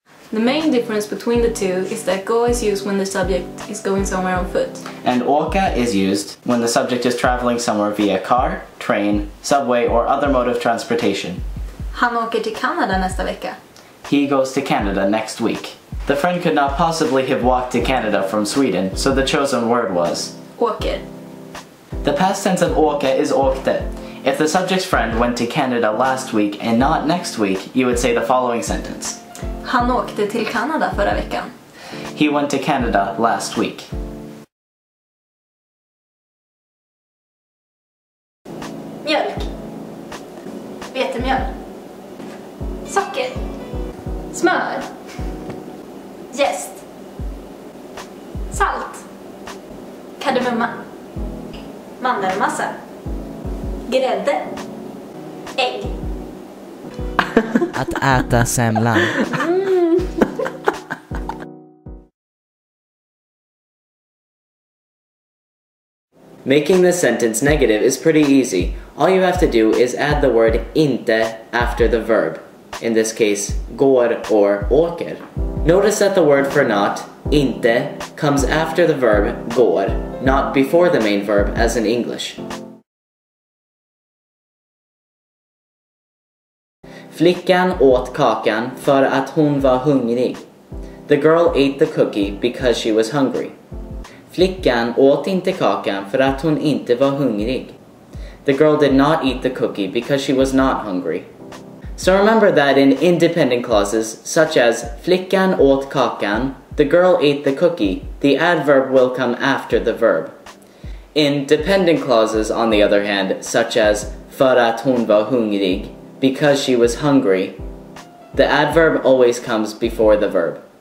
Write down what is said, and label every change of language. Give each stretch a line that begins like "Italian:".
English: The main difference between the two is that gå is used when the subject is going somewhere on foot. And åka is used when the subject is traveling somewhere via car, train, subway, or other mode of transportation.
Swedish: Han åker till Kanada nästa vecka.
English: He goes to Canada next week. The friend could not possibly have walked to Canada from Sweden, so the chosen word was
Swedish: Åker.
English: The past tense of åka is åkte. If the subject's friend went to Canada last week and not next week, you would say the following sentence.
Swedish: Han åkte till Kanada förra veckan.
English: He went to Canada last week.
Swedish: Mjölk. Vetemjöl. Socker. Smör. Jäst. Salt. Kardemumma. Mandelmassa. Grädde. Ägg. Att äta semlan.
English: Making this sentence negative is pretty easy. All you have to do is add the word inte after the verb. In this case, går or åker. Notice that the word for not, inte, comes after the verb går, not before the main verb as in English.
Swedish: Flickan åt kakan för att hon var hungrig.
English: The girl ate the cookie because she was hungry.
Swedish: Flickan åt inte kakan för att hon inte var hungrig.
English: The girl did not eat the cookie because she was not hungry. So remember that in independent clauses, such as
Swedish: flickan åt kakan,
English: the girl ate the cookie, the adverb will come after the verb. In dependent clauses, on the other hand, such as
Swedish: för att hon var hungrig,
English: because she was hungry, the adverb always comes before the verb.